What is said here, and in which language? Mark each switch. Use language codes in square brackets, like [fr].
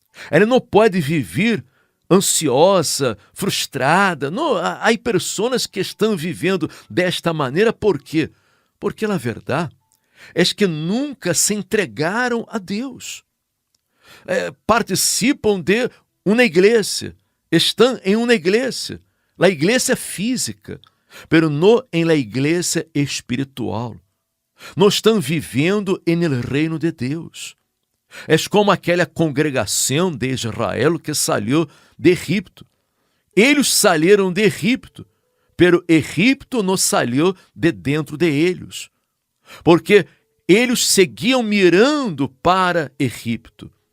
[pt] Ela não pode viver ansiosa, frustrada. Não, há pessoas que estão vivendo desta maneira. Por quê? Porque a verdade é que nunca se entregaram a Deus. Participam de uma igreja, [es] están en una iglesia. La iglesia física, pero no en la iglesia espiritual. [pt] Não estão vivendo [es] en el [pt] reino de Deus. É como aquela congregação de Israel que saiu de Egipto. Eles saíram de Egipto, [es] pero [pt] Egipto não saiu de dentro de eles, porque eles seguiam mirando para Egipto.